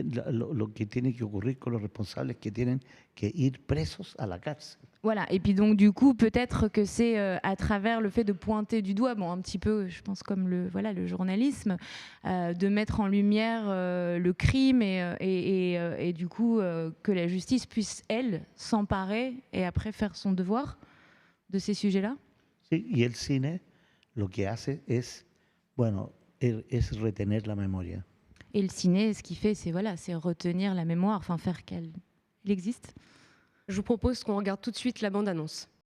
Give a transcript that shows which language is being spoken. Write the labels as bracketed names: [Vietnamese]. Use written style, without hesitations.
[Spanish] Lo que tiene que ocurrir con los responsables es que tienen que ir presos a la cárcel. [French] Voilà, et puis donc du coup, peut-être que c'est à travers le fait de pointer du doigt, bon, un petit peu, je pense comme le journalisme, de mettre en lumière le crime et du coup que la justice puisse, elle, s'emparer et après faire son devoir de ces sujets-là. [Spanish] Sí, y el cine lo que hace es, bueno, es retener la memoria. [French] Et le ciné, ce qu'il fait, c'est retenir la mémoire, enfin faire qu'elle existe. Je vous propose qu'on regarde tout de suite la bande-annonce.